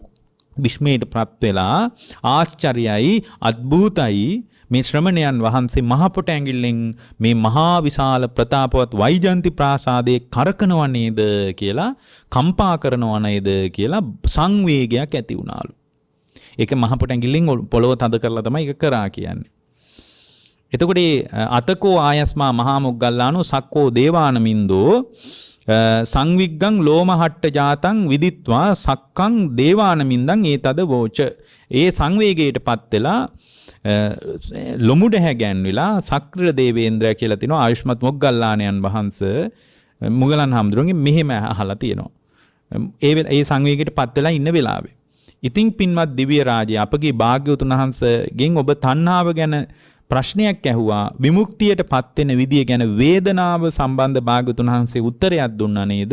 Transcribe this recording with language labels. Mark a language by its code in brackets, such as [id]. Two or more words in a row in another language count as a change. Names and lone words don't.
[si] විස්මයටපත් වෙලා ආශ්චර්යයි අద్භූතයි මේ ශ්‍රමණයන් වහන්සේ මහපොට ඇඟිල්ලෙන් මේ මහා විශාල ප්‍රතාපවත් වෛජන්ති ප්‍රාසාදයේ කරකනව නේද කියලා කම්පා කරනව නේද කියලා සංවේගයක් ඇති වුණාලු. ඒක මහපොට ඇඟිල්ලෙන් පොළව තද කරලා තමයි ඒක කරා කියන්නේ. [pi] එතකොට අතකෝ ආයස්මා මහා මොග්ගල්ලානෝ සක්කෝ දේවානමින්දෝ සංවිග්ගං ලෝමහට්ට ජාතං විදිත්වා සක්කං දේවානමින්දං ඒතද වෝච. [si] ඒ සංවේගයටපත් වෙලා ලොමුඩ හැගැන්විලා සක්‍ර දේවේන්ද්‍රය කියලා තිනවා ආයුෂ්මත් මොග්ගල්ලාණන් වහන්සේ මුගලන් හාමුදුරුවන්ගේ මෙහෙම අහලා තියෙනවා. ඒ සංවේගයටපත් වෙලා ඉන්න වෙලාවේ. ඉතින් පින්වත් දිව්‍ය රාජය අපගේ භාග්‍යවතුන් වහන්සේගෙන් ඔබ තණ්හාව ගැන ප්‍රශ්නයක් ඇහුවා, විමුක්තියටපත් වෙන විදිය ගැන වේදනාව සම්බන්ධ භාග්‍යවතුන් වහන්සේ උත්තරයක් දුන්නා නේද?